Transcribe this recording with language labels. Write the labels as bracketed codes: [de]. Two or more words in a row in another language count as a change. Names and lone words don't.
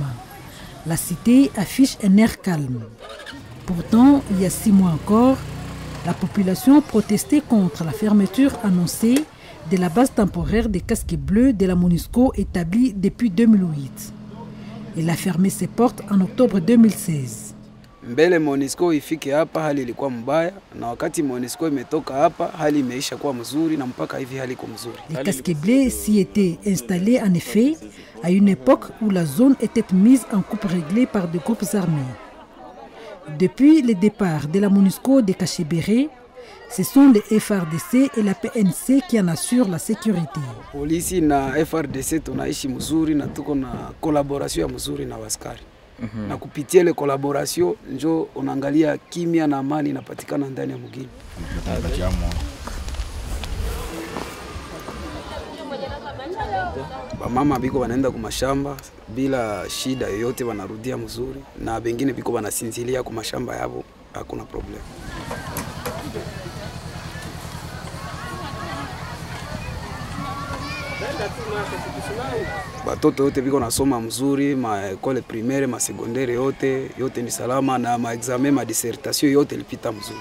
[fr] La cité affiche un air calme. Pourtant, il y a 6 mois encore, la population protestait contre la fermeture annoncée de la base temporaire des casques bleus de la MONUSCO établie depuis 2008. Elle a fermé ses portes en octobre 2016. [sw] Mbele MONUSCO ifike hapa hali ilikuwa mbaya na wakati MONUSCO imetoka hapa hali imeisha kuwa mzuri na mpaka hivi hali iko mzuri. [fr] Les casques bleus s'y étaient installés en effet à une époque où la zone était mise en coupe réglée par des groupes armés. Depuis le départ de la MONUSCO de Kacheberi, ce sont les FRDC et la PNC qui en assurent la sécurité. [sw] Polisi na FRDC tunaishi mzuri na tuko na collaboration ya mzuri na waskari. Na kupitia ile collaboration njo unaangalia kimya na amani inapatikana ndani ya mgini. Bamama biko wanaenda kwa mashamba bila shida yoyote, wanarudia mzuri na bengine biko wanasinzilia kwa mashamba yao, hakuna problem. Batoto yote biko nasoma mzuri, ma [fr] école primaire, [sw] ma secondaire yote ni salama na ma examen, ma dissertation yote lipita mzuri.